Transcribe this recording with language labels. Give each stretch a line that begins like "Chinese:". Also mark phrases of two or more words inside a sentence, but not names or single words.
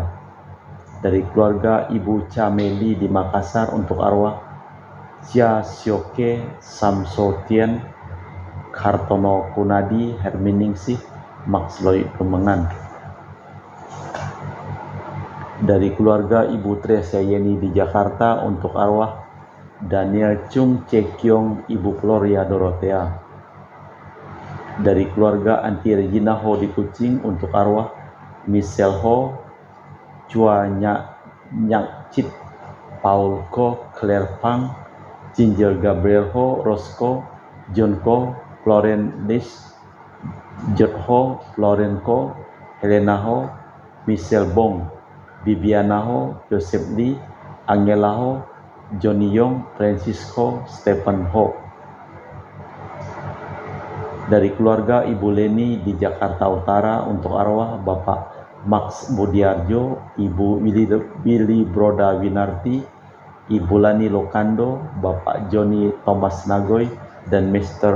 Indonesian: Dari keluarga Ibu Cameli di Makassar, untuk arwah Cia Sioke Samsotien, Hartono Kunadi, Herminingsih, Max Loy Kemengan. Dari keluarga Ibu Tresia Yeni di Jakarta, untuk arwah Daniel Chung Cekyong, Ibu Gloria Dorothea. Dari keluarga Anti Regina Ho di Kucing, untuk arwah Michelle Ho, Chua Nyak Chit, Paul Ko, Claire Pang, Ginger Gabriel Ho, Rosco, John Ko, Floren Lis, Jod Ho, Floren Ko, Helena Ho, Michelle Bong, Bibiana Ho, Joseph Lee, Angela Ho, Johnny Yong, Francisco, Stephen Ho. Dari keluarga Ibu Leni di Jakarta Utara, untuk arwah Bapak Max Budiarjo, Ibu Willy Broda Winarti, Ibu Lani Lokando, Bapak Johnny Thomas Nagoy, dan Mr.